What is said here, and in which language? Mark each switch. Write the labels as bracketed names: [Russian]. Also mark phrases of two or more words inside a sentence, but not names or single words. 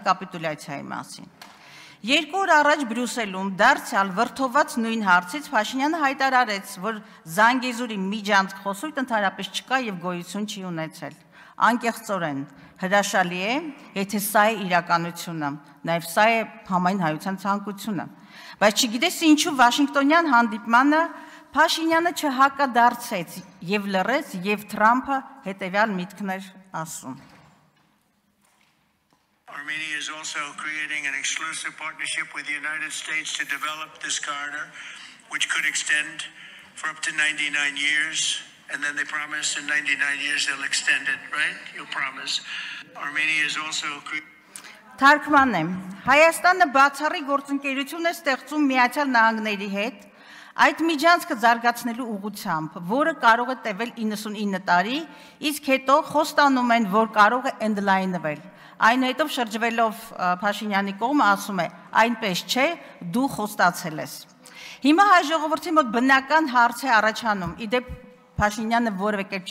[Armenian] կապիտուլյացիայի մասին։ 2 օր առաջ Բրյուսելում դարձյալ վրթոված նույն հարցից Փաշինյանը հայտարարեց, որ Զանգեզուրի միջանցք խոսույթ ընդհանրապես չկա եւ գոյություն չի ունեցել։ Անկեղծորեն հրաշալի է, եթե սա է իրականությունը, նաեւ սա է համայն հայության ցանկությունը։ Բայց չգիտես ինչու Վաշինգտոնյան հանդիպմանը Փաշինյանը չհակադարձեց եւ լռեց եւ Թրամփը հետեւյալ միտքն էր ասում։ [English] Armenia is also creating an exclusive partnership with the United States to develop this corridor, which could extend for up to 99 years, and then they promise in 99 years they'll extend it, right? You'll promise. Armenia is also [Armenian] Թարգմանեմ, Հայաստանը բացառիկ գործընկերություն է ստեղծում Միացյալ Նահանգների հետ, այդ միջանցքը զարգացնելու ուղղությամբ, որը կարող է տևել 99 տարի, իսկ հետո խոստանում են, որ կարող է ընդլայնվել։ Այնուհետև շրջվելով Փաշինյանի կողմը ասում է, այնպես չէ, դու խոստացել ես։ Հիմա հայ ժողովրդի մոտ բնական հարց է առաջանում, իդեպ Փաշինյանը որևէ կերպ